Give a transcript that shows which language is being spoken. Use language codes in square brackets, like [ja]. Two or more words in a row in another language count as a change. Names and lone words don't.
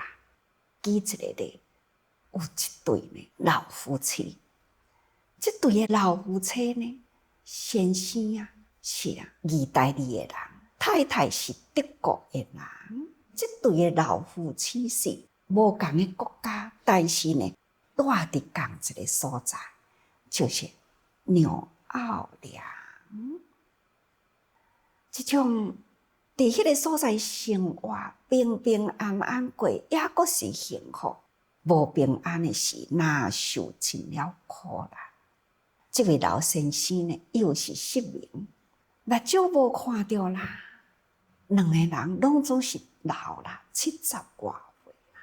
[nan] 举一个例，有一对呢老夫妻，这对的老夫妻呢，先生啊是意大利的人，太太是德国的人。这对的老夫妻是无同的国家，但是呢。住伫同一个所在，就是纽奥良。这种伫迄个所在生活平平安安过，也阁是幸福；无平安的是，哪受尽了苦难。这位老先生呢，又是失明，目睭无看到啦。两个人拢总是老啦，70多岁啦。